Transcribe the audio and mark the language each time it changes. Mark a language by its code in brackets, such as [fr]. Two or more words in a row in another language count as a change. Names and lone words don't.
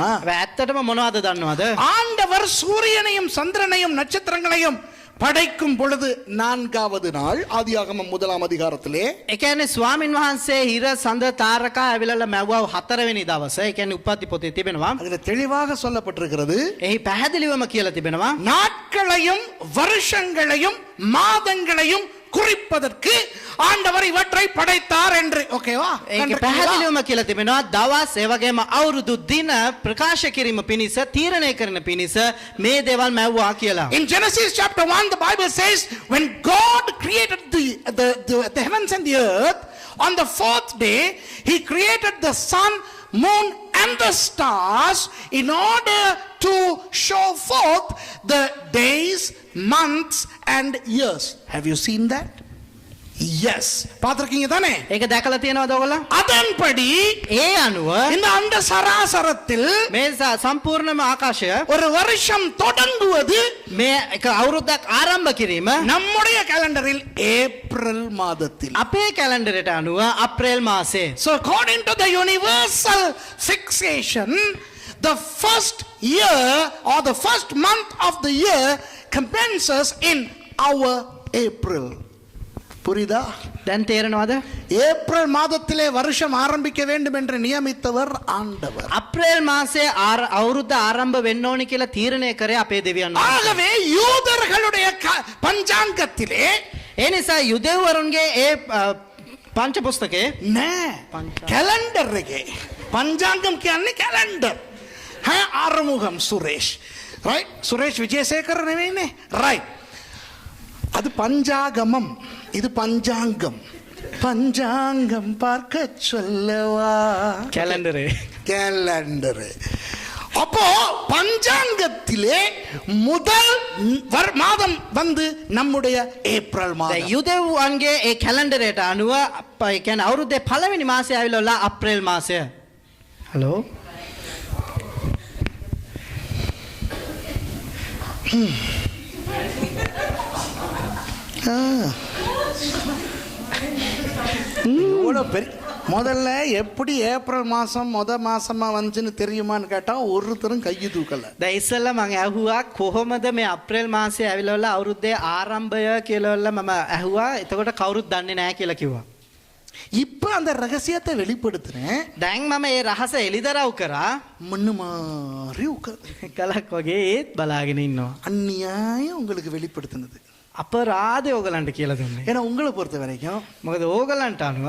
[si] ඇත්තටම මොනවද දන්නවද? [ta] ஆண்டவர் சூரியனையும் சந்திரனையும் நட்சத்திரங்களையும் படைக்கும் பொழுது 4வது நாள் ஆதியாகமம் 1ஆம் அதிகாரத்திலே [si] ඒ කියන්නේ ස්වාමින් වහන්සේ හිර සඳ තාරකා ඇවිල්ලා මැව්වා 4 වෙනි දවසේ. ඒ කියන්නේ උප්පත්ති පොතේ තිබෙනවා. [ta] அதுல தெளிவாக சொல்லப்பட்டிருக்கிறது, [si] එහි පැහැදිලිවම කියලා තිබෙනවා [ta] நாட்களையும் வருஷங்களையும் மாதங்களையும் குறிப்பதற்கு ஆண்டவர் இவற்றை படைத்தார் என்று. ஓகேவா? [si] ඒක පැහැදිලිවම කියලා තිබෙනවා දවස් ඒ වගේම අවුරුදු දින ප්‍රකාශ කිරීම පිණිස තීරණය කරන පිණිස මේ දේවල් මැව්වා කියලා. [en] In Genesis chapter 1 the Bible says when God created the heavens and the earth, on the 4th day he created the sun, moon and the stars in order to show forth the days, months and years. Have you seen that? Yes. [ta] பாத்திருக்கீங்க தானே? [si] ඒක දැකලා තියෙනවද ඔයගොල්ලෝ? [ta] அதன்படி [si] ඒ අනුව [ta] இந்த அண்ட சராசரத்தில் [si] මේ සම්පූර්ණම ආකාශය [ta] ஒரு வருஷம் தொடங்குவது [si] මේ එක අවුරුද්දක් ආරම්භ කිරීම [ta] நம்முடைய கேலண்டரில் ஏப்ரல் மாதத்தில். [si] අපේ කැලෙන්ඩරයට අනුව අප්‍රේල් මාසේ. [en] So according to the universal fixation, the first year or the first month of the year commences in our April. [ta] புரியுதா? [si] දැන් තේරෙනවද? [ta] ஏப்ரல் மாதத்திலே வருஷம் ஆரம்பிக்க வேண்டும் என்று நியமித்தவர் ஆண்டவர். [si] අප්‍රේල් මාසේ අවුරුද්ද ආරම්භ වෙන්න ඕනි කියලා තීරණය කරේ අපේ දෙවියන් වහන්සේ. [ta] ஆகவே யூதர்களுடைய பஞ்சாங்கத்திலே [si] ඒ නිසා යුදෙව්වරුන්ගේ ඒ පංච පුස්තකේ නෑ කැලෙන්ඩර් එකේ පංචාංගම් කියන්නේ කැලෙන්ඩර්. ආරමුගම් සුරේෂ්. right? சுரேஷ் விஜயசேகர் නෙවෙයිනේ. right. [ta] அது பஞ்சாகமம், இது பஞ்சாங்கம். பஞ்சாங்கம் பார்க்க சொல்லவா? கேலண்டர். அப்போ பஞ்சாங்கத்திலே முதல் மாதம் வந்து நம்முடைய ஏப்ரல் மாதம். [si] යුදෙව්වන්ගේ ඒ කැලෙන්ඩරයට අනුව ඒ කියන්නේ අවුරුද්දේ පළවෙනි මාසය ආවිල්ලා අප්‍රේල් මාසය. හලෝ [ta] முதல்ல எப்படி ஏப்ரல் மாசம் மாசமா வந்துச்சுன்னு தெரியுமான்னு கேட்டா ஒருத்தரும் கையை தூக்கல. [si] දැන් ඉස්සෙල්ලා මම ඇහුවා කොහොමද මේ අප්‍රේල් මාසයේ ඇවිල්ලා අවුරුද්දේ ආරම්භය කියලා මම ඇහුවා. එතකොට කවුරුත් දන්නේ නැහැ කියලා කිව්වා. [ta] இப்ப அந்த ரகசியத்தை வெளிப்படுத்துறேன். [si] දැන් මම ඒ රහස එළිදරව් කරා. [ta] மண்ணு மாறி உட்கார்ந்து [si] කලක් වගේ ඒත් බලාගෙන ඉන්නවා. [ta] அந்நியாயம் உங்களுக்கு வெளிப்படுத்தினது. [si] අපරාධය ඕගලන්ට කියලා දුන්නේ. [ta] ஏன்னா உங்களை பொறுத்த வரைக்கும் [si] මොකද ඕගලන්ට අනුව